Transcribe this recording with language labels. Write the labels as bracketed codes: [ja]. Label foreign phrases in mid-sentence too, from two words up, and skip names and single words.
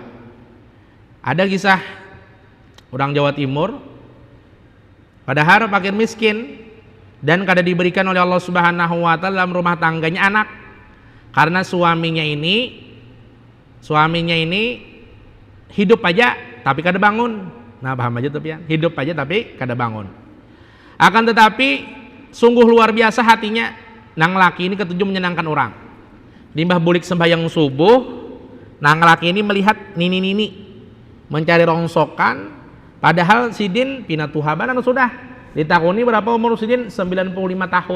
[id] Ada kisah orang Jawa Timur padahal fakir miskin dan kada diberikan oleh Allah [ar] سبحانه وتعالى [id] dalam rumah tangganya anak, karena suaminya ini hidup aja tapi kada bangun. Nah, paham aja tuh ya, hidup aja tapi kada bangun. Akan tetapi sungguh luar biasa hatinya nang laki ini ketujuh menyenangkan orang. [bjn] Limbah bulik sembahyang subuh, nang laki ini melihat nini mencari rongsokan, padahal sidin pinatuhaban sudah ditakuni berapa umur sidin 95 tahun.